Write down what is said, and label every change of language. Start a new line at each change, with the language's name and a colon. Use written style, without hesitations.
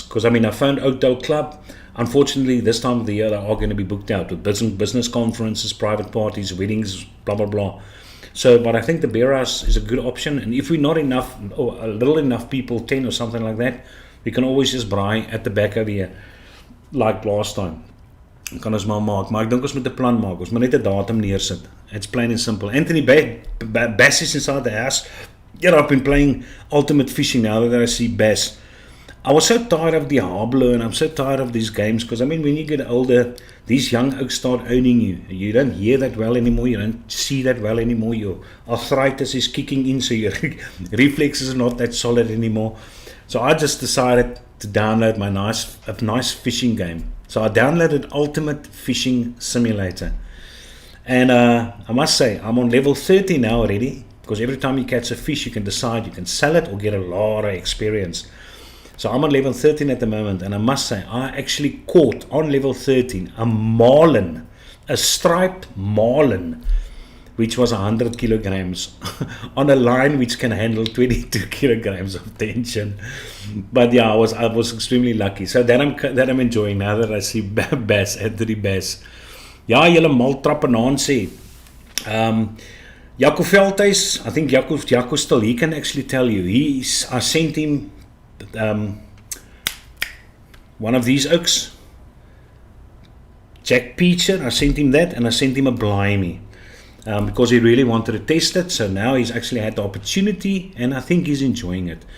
English: Because, I found Oakdale Club. Unfortunately, this time of the year, they are going to be booked out with business conferences, private parties, weddings, blah, blah, blah. So, but I think the beer house is a good option. And if we're not enough, or a little enough people, 10 or something like that, we can always just braai at the back of here, like last time.
Afrikaans: Kan ons maar maak, maar ek dink ons moet 'n plan maak. Ons moet net 'n datum neersit.
English: It's plain and simple. Anthony Bass is inside the house. Yeah, I've been playing Ultimate Fishing now that I see Bass. I was so tired of the Diablo and I'm so tired of these games because when you get older, these young oaks start owning you. You don't hear that well anymore. You don't see that well anymore. Your arthritis is kicking in, so your reflexes are not that solid anymore. So I just decided to download a nice fishing game. So I downloaded Ultimate Fishing Simulator. And I must say, I'm on level 30 now already, because every time you catch a fish, you can decide you can sell it or get a lot of experience. So I'm on level 13 at the moment, and I must say, I actually caught on level 13 a marlin, a striped marlin, which was 100 kilograms on a line which can handle 22 kilograms of tension. But yeah, I was extremely lucky. So that I'm enjoying now that I see Bass, Anthony Bass.
Afrikaans: Ja, julle maltrap en aan sê.
English: Jaco Veldhuis, I think Jaco still, he can actually tell you. I sent him one of these oaks, Jack Peacher. I sent him that, and I sent him a Blimey. Because he really wanted to test it, so now he's actually had the opportunity, and I think he's enjoying it.